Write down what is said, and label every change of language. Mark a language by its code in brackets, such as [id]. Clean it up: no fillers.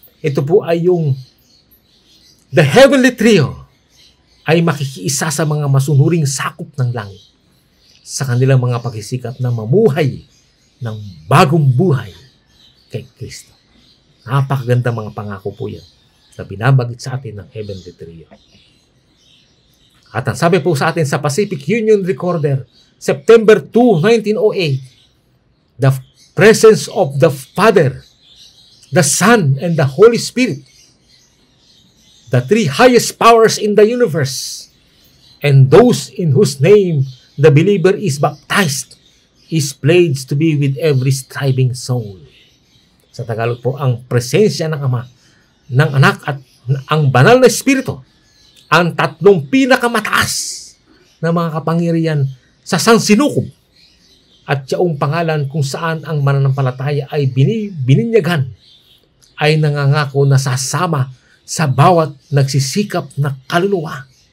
[tl] Ito po ay yung [en] the heavenly trio [tl] ay makikiisa sa mga masunuring sakop ng langit sa kanilang mga pagsisikap na mamuhay ng bagong buhay kay Kristo. Napakaganda mga pangako po yan na binabagit sa atin ng heavenly trio. At ang sabi po sa atin sa [en] Pacific Union Recorder, September 2, 1908, the presence of the Father, the Son, and the Holy Spirit, the three highest powers in the universe, and those in whose name the believer is baptized, is pledged to be with every striving soul. [tl] Sa Tagalog po, ang presensya ng Ama, ng Anak at ang Banal na Espiritu, ang tatlong pinakamataas na mga kapangyarihan sa sansinukob at yaong pangalan kung saan ang mananampalataya ay bininyagan, ay nangangako na sasama sa bawat nagsisikap na kaluluwa.